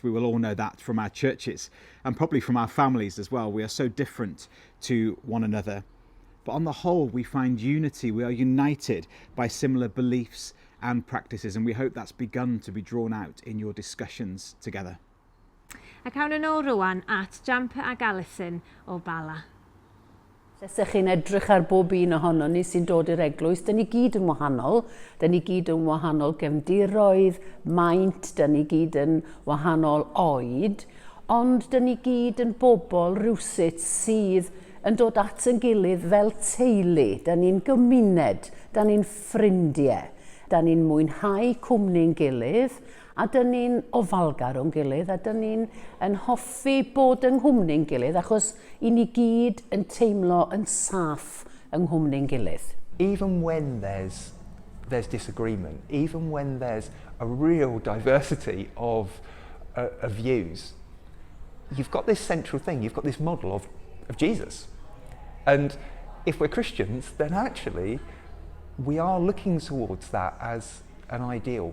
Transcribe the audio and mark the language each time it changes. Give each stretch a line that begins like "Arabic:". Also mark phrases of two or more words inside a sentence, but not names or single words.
English: We will all know that from our churches and probably from our families as well. We are so different to one another. But on the whole, we find unity. We are united by similar beliefs and practices, and we hope that's begun to be drawn out in your discussions together.
Welsh: Ac awn yn ôl rwan at Jamper ac Alison o Bala. Os ydych chi'n edrych ar bob un ohono ni sy'n dod i'r eglwys, dyn ni gyd yn wahanol. Dyn ni gyd yn wahanol gefndiroedd, maint, dyn ni gyd yn wahanol oed. Ond dyn ni gyd yn bobl rywsut sydd yn dod at yn gilydd fel teulu. Dyn ni'n gymuned, dyn ni'n ffrindiau. Dyn ni'n mwynhau cwmni'n gilydd, a dyn ni'n ofalgar o'n gilydd, a dyn ni'n hoffi bod yng nghwmni'n gilydd, achos i ni gyd yn teimlo yn saff yng nghwmni'n gilydd.
English: Even when there's disagreement, even when there's a real diversity of views, you've got this central thing, you've got this model of Jesus. And if we're Christians, then actually we are looking towards that as an ideal.